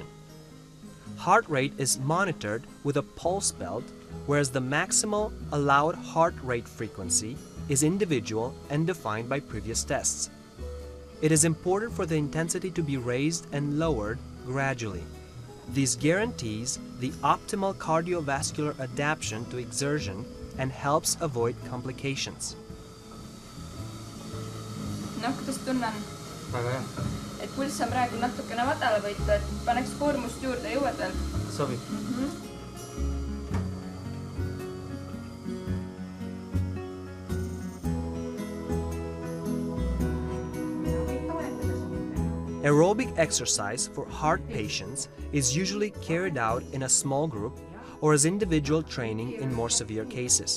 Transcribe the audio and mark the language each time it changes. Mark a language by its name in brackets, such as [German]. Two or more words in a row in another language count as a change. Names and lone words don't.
[English] Heart rate is monitored with a pulse belt, whereas the maximal allowed heart rate frequency is individual and defined by previous tests. It is important for the intensity to be raised and lowered gradually. This guarantees the optimal cardiovascular adaptation to exertion and helps avoid complications. [Estonian] Kuidas tunnen? Väga hea. Et pulss on praegu natukene madala võitu, et paneks koormust juurde jõuad veel. Sobib. [English] Aerobic exercise for heart patients is usually carried out in a small group or as individual training in more severe cases.